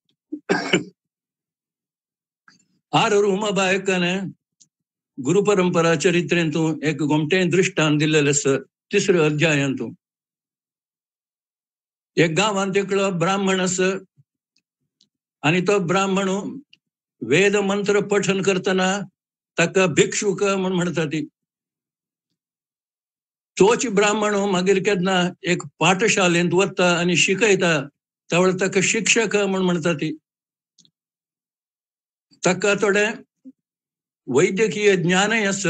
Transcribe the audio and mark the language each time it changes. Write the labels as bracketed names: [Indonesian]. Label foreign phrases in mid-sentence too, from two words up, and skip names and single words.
[Konkani] आर रुमाबायकाने गुरुपरंपरा चरित्रेंतूं एक गोमटें दृश्टांत दिल्लेलें आसा 3ऱ्या अध्यायांतूं. एक गांवांत एकलो ब्राह्मण आसा आणि तो ब्राह्मण वेद मंत्र पठन करताना ताका भिक्षुक म्हूण म्हणटात. तोच ब्राह्मण मागीर केन्ना एक पाठशालेंत वता आनी शिकयता त्या वेळार ताका शिक्षक म्हूण म्हणटात. ताका थोडे वैद्यकीय ज्ञानय आसा.